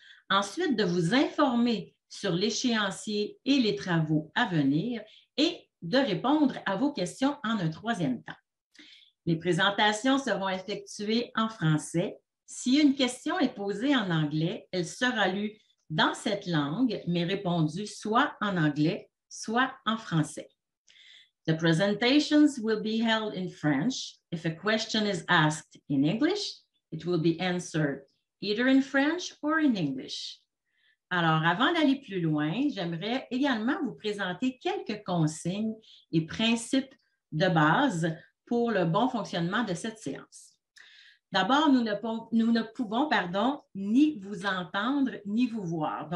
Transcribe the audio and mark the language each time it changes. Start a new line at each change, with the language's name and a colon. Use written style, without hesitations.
French: Ensuite, de vous informer sur l'échéancier et les travaux à venir et de répondre à vos questions en un 3e temps. Les présentations seront effectuées en français. Si une question est posée en anglais, elle sera lue dans cette langue, mais répondue soit en anglais, soit en français.
English: The presentations will be held in French. If a question is asked in English, it will be answered either in French or in English.
French: Alors, avant d'aller plus loin, j'aimerais également vous présenter quelques consignes et principes de base pour le bon fonctionnement de cette séance. D'abord, nous ne pouvons ni vous entendre ni vous voir.